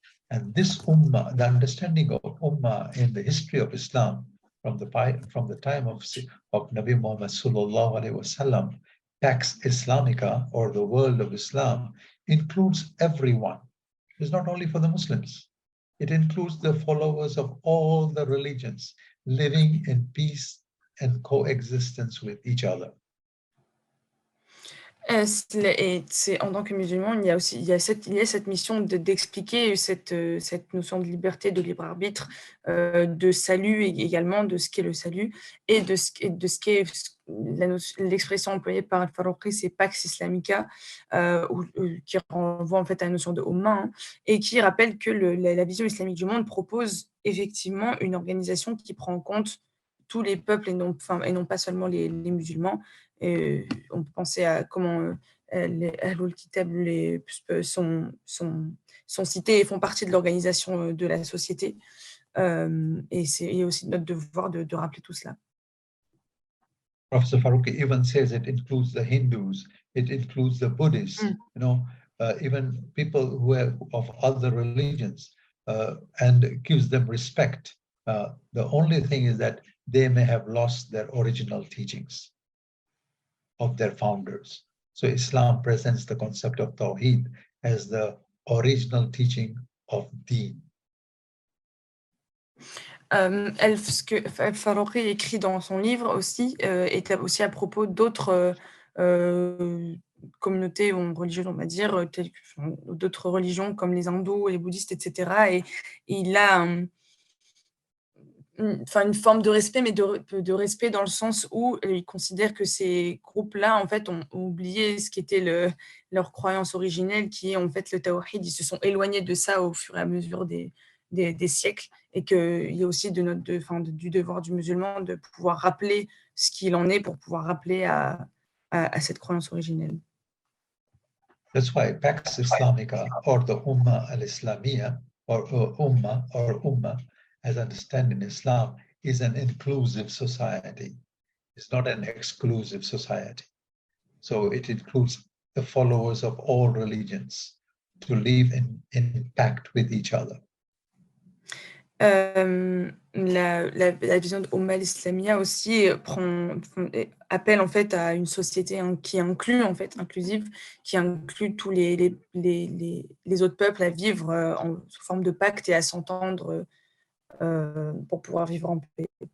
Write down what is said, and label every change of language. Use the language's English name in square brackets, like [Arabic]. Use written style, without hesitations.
[English] And this Ummah, the understanding of Ummah in the history of Islam, from the time of Nabi Muhammad sallallahu alaihi wasallam, Pax Islamica, or the world of Islam, includes everyone. It's not only for the Muslims. It includes the followers of all the religions living in peace and coexistence with each other. [French] C'est en tant que musulman, il y a cette mission d'expliquer cette notion de liberté, de libre arbitre, de salut également, de ce qu'est le salut et de ce qu'est l'expression employée par Al-Faruqi, c'est Pax Islamica, qui renvoie en fait à la notion de Ummah, et qui rappelle que la vision islamique du monde propose effectivement une organisation qui prend en compte tous les peuples et non pas seulement les musulmans. On peut penser à comment les Ahlul Kitab sont cités et font partie de l'organisation de la société. Et c'est aussi notre devoir de rappeler tout cela. [English] Professor Faruqi even says it includes the Hindus, it includes the Buddhists, even people who are of other religions, and gives them respect. The only thing is that they may have lost their original teachings of their founders. So Islam presents the concept of Tawhid as the original teaching of Deen. [French] Ce que Al-Faruqi écrit dans son livre aussi est aussi à propos d'autres communautés ou religieuses, on va dire, d'autres religions comme les hindous, les bouddhistes, etc. Et il a une forme de respect, mais de respect dans le sens où il considère que ces groupes-là, en fait, ont oublié ce qu'était leur croyance originelle, qui est en fait le Tawhid. Ils se sont éloignés de ça au fur et à mesure des siècles, et qu'il y a aussi du devoir du musulman de pouvoir rappeler ce qu'il en est pour pouvoir rappeler à cette croyance originelle. [English] That's why Pax Islamica, or the Ummah al-Islamiyya, or Ummah, as understood in Islam, is an inclusive society. It's not an exclusive society. So it includes the followers of all religions to live in pact with each other. [French] La vision d'Umma al-Islamia aussi appelle en fait à une société qui inclut en fait, inclusive, qui inclut tous les autres peuples à vivre sous forme de pacte et à s'entendre pour pouvoir vivre en paix.